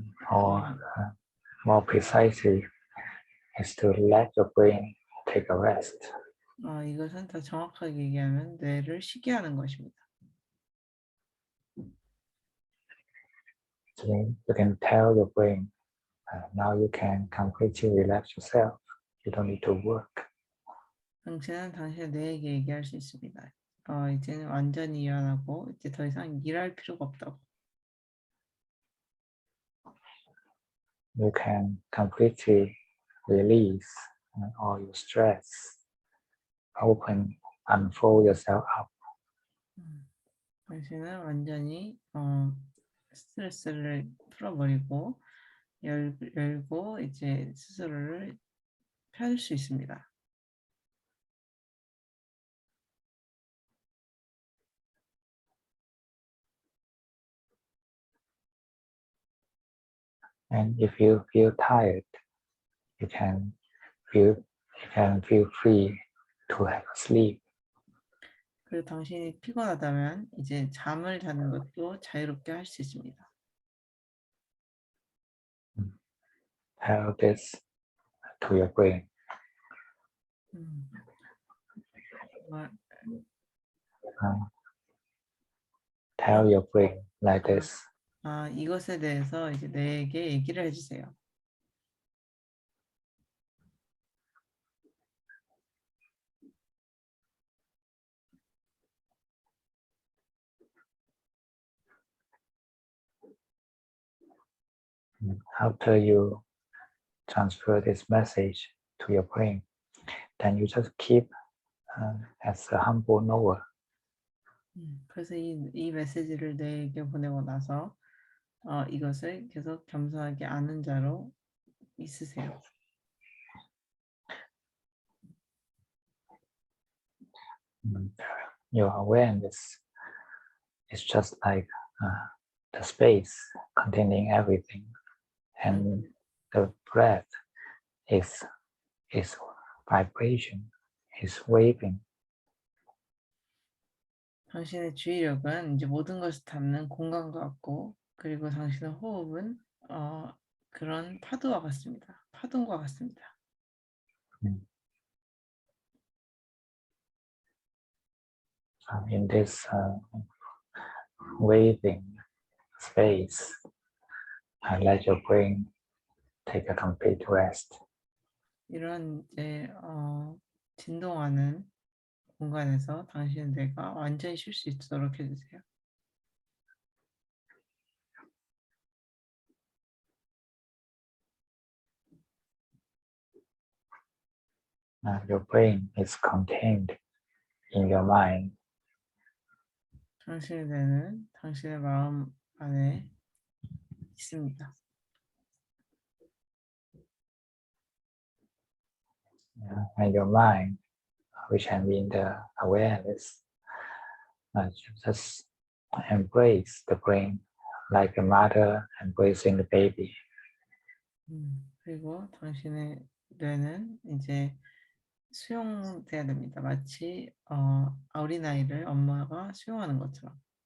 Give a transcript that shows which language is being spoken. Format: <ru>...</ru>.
<en>Or more precisely, is to let your brain take a rest.</en> <ko>이것은 더 정확하게 얘기하면 뇌를 쉬게 하는 것입니다.</ko> <en>So you can tell your brain, now you can completely relax yourself. You don't need to work.</en> <ko>당신은 당신의 뇌에게 얘기할 수 있습니다. 이제는 완전히 이완하고 이제 더 이상 일할 필요가 없다고.</ko> <en>You can completely release all your stress. Open, unfold yourself up.</en> <ko>당신은 완전히 스트레스를 풀어버리고 열고 이제 스스로를 펼 수 있습니다.</ko> <en>And if you feel tired, you can feel free to have a sleep.</en> <ko>그리고 당신이 피곤하다면 이제 잠을 자는 것도 자유롭게 할 수 있습니다.</ko> <en>Tell this to your brain.</en> <ko>정말</ko> <en>Tell your brain like this.</en> <ko>이것에 대해서 이제 내게 얘기를 해주세요.</ko> <en>After you transfer this message to your brain, then you just keep as a humble knower.</en> <ko>그래서 이 메시지를 내게 보내고 나서 이것을 계속 겸손하게 아는 자로 있으세요.</ko> <en>Your awareness is just like the space containing everything, and the breath is vibration, is waving.</en> <ko>당신의 주의력은 이제 모든 것을 담는 공간과 같고, 그리고 당신의 호흡은 그런 파도와 같습니다. 파동과 같습니다.</ko> <en>In this waving space, let your brain take a complete rest.</en> <ko>이런 이제 진동하는 공간에서 당신의 뇌가 완전히 쉴 수 있도록 해주세요.</ko> <en>Your brain is contained in your mind.</en> <ko>당신의 뇌는 당신의 마음 안에 있습니다.</ko> <en>And your mind, which can be in the awareness, just embrace the brain like a mother embracing the baby.</en> <ko>그리고 당신의 뇌는 이제 수용돼야 됩니다. 마치 어린아이를 엄마가 수용하는 것처럼.</ko>